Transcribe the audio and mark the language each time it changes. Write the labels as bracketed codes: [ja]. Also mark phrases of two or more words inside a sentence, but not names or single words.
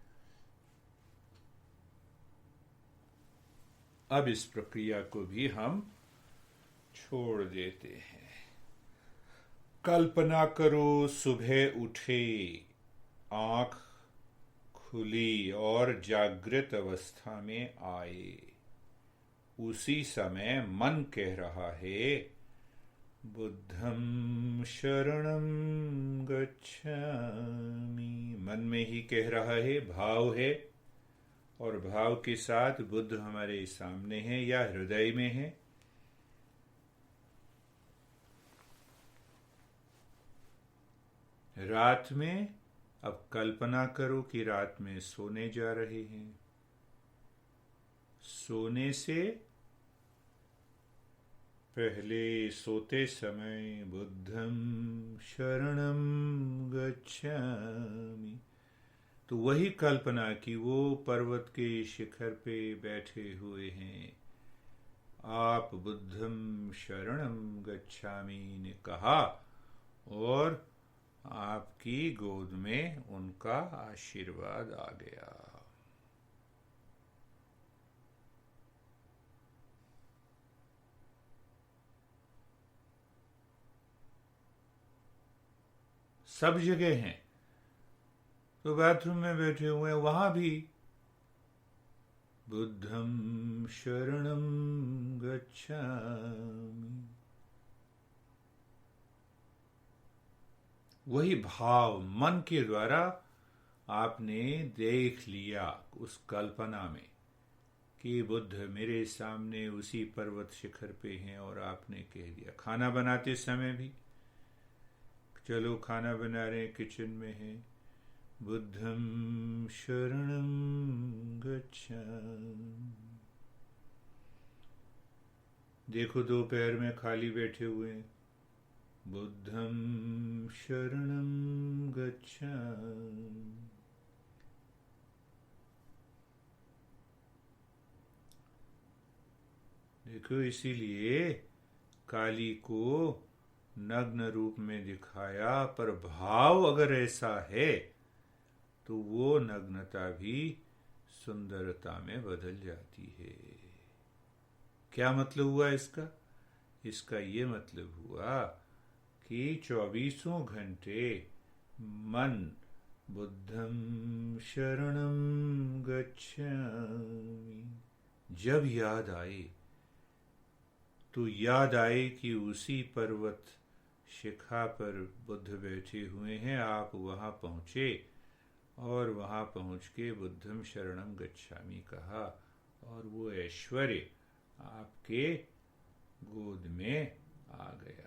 [hi] अब इस प्रक्रिया को भी हम छोड़ देते हैं। कल्पना करो सुबह उठे, आंख खुली और जागृत अवस्था में आए। उसी समय मन कह रहा है [pi] बुद्धं शरणं गच्छामि। [hi] मन में ही कह रहा है, भाव है, और भाव के साथ बुद्ध हमारे सामने है या हृदय में है। रात में अब कल्पना करो कि रात में सोने जा रहे हैं। सोने से पहले सोते समय [pi] बुद्धं शरणं गच्छामि, [hi] तो वही कल्पना कि वो पर्वत के शिखर पे बैठे हुए हैं। आप [pi] बुद्धं शरणं गच्छामि [hi] ने कहा और आपकी गोद में उनका आशीर्वाद आ गया। सब जगह हैं, तो बाथरूम में बैठे हुए हैं, वहां भी [pi] बुद्धं शरणं गच्छामि। [hi] वही भाव मन के द्वारा आपने देख लिया उस कल्पना में कि बुद्ध मेरे सामने उसी पर्वत शिखर पे हैं, और आपने कह दिया। खाना बनाते समय भी, चलो खाना बना रहे हैं, किचन में हैं, [pi] बुद्धं शरणं गच्छामि। [hi] देखो दोपहर में खाली बैठे हुए हैं, [pi] बुद्धं शरणं गच्छामि। [hi] देखो, इसीलिए काली को नग्न रूप में दिखाया, पर भाव अगर ऐसा है तो वो नग्नता भी सुंदरता में बदल जाती है। क्या मतलब हुआ इसका? इसका ये मतलब हुआ कि 24 घंटे मन [pi] बुद्धं शरणं गच्छामि, [hi] जब याद आए तो याद आए कि उसी पर्वत शिखा पर बुद्ध बैठे हुए हैं, आप वहां पहुंचे और वहां पहुंच के [pi] बुद्धं शरणं गच्छामि [hi] कहा, और वो ऐश्वर्य आपके गोद में आ गया।